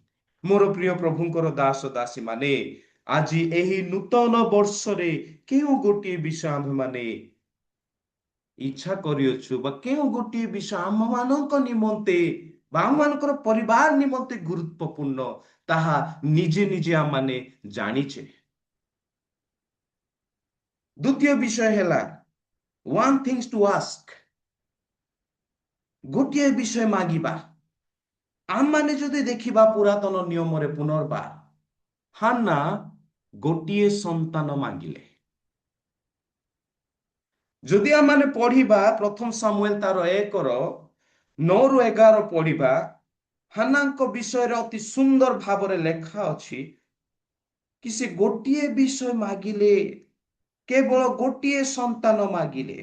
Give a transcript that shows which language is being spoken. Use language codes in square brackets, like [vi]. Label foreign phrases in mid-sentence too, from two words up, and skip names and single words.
[or] ମୋର ପ୍ରିୟ ପ୍ରଭୁଙ୍କର ଦାସ ଦାସୀ ମାନେ, ଆଜି ଏହି ନୂତନ ବର୍ଷରେ କେଉଁ ଗୋଟିଏ ବିଷୟ ଆମ୍ଭେମାନେ ଇଚ୍ଛା କରିଅଛୁ ବା କେଉଁ ଗୋଟିଏ ବିଷୟ ଆମମାନଙ୍କ ନିମନ୍ତେ ବା ଆମମାନଙ୍କର ପରିବାର ନିମନ୍ତେ ଗୁରୁତ୍ୱପୂର୍ଣ୍ଣ, ତାହା ନିଜେ ନିଜେ ଆମମାନେ ଜାଣିଛେ। ଦ୍ୱିତୀୟ ବିଷୟ ହେଲା [en] one things to ask, [or] ଗୋଟିଏ ବିଷୟ ମାଗିବା। ଆମମାନେ ଯଦି ଦେଖିବା ପୁରାତନ ନିୟମରେ ପୁନର୍ବାର, ହାନ୍ନା ଗୋଟିଏ ସନ୍ତାନ ମାଗିଲେ। ଯଦି ଆମମାନେ ପଢିବା ପ୍ରଥମ ସାମୁଏଲ ତାର 1:9-11 ପଢିବା, ହାନ୍ନାଙ୍କ ବିଷୟରେ ଅତି ସୁନ୍ଦର ଭାବରେ ଲେଖା ଅଛି କି ସେ ଗୋଟିଏ ବିଷୟ ମାଗିଲେ, କେବଳ ଗୋଟିଏ ସନ୍ତାନ ମାଗିଲେ।